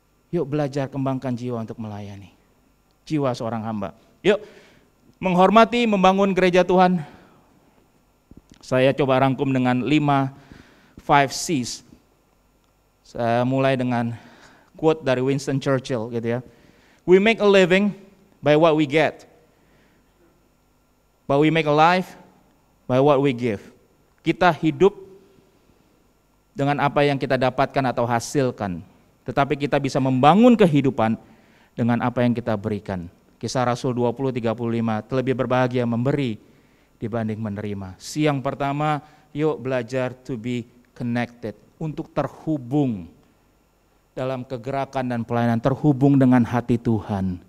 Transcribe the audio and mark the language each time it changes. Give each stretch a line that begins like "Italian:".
Indonesian: Yuk belajar kembangkan jiwa untuk melayani. Jiwa seorang hamba. Yuk, menghormati, membangun gereja Tuhan. Saya coba rangkum dengan 5 C's. Saya mulai dengan quote dari Winston Churchill gitu ya.
English: We make a living by what we get, but we make a life by what we give.
Indonesian: Kita hidup dengan apa yang kita dapatkan atau hasilkan, tetapi kita bisa membangun kehidupan dengan apa yang kita berikan. Kisah Rasul 20:35, terlebih berbahagia memberi dibanding menerima. Siang pertama, yuk belajar
English: to be connected,
Indonesian: untuk terhubung dalam kegerakan dan pelayanan, terhubung dengan hati Tuhan.